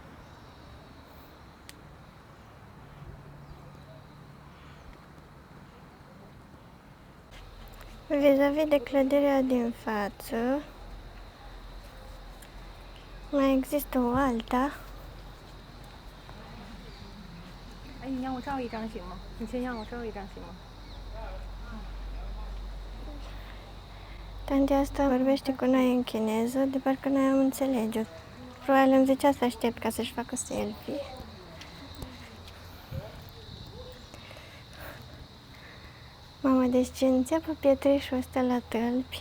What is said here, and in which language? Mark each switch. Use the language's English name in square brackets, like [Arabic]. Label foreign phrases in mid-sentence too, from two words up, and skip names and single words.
[Romanian] Vis-a-vis de clădirea din față, mai există o alta. [Chinese] 哎，你让我照一张行吗？你先让我照一张行吗？ [Romanian] Tantea asta vorbește cu noi în chineză, de parcă noi am înțelege. Probabil îmi zicea să aștept ca să-și facă selfie. Mamă, deci ce înțeapă pietrișul ăsta la tălpi.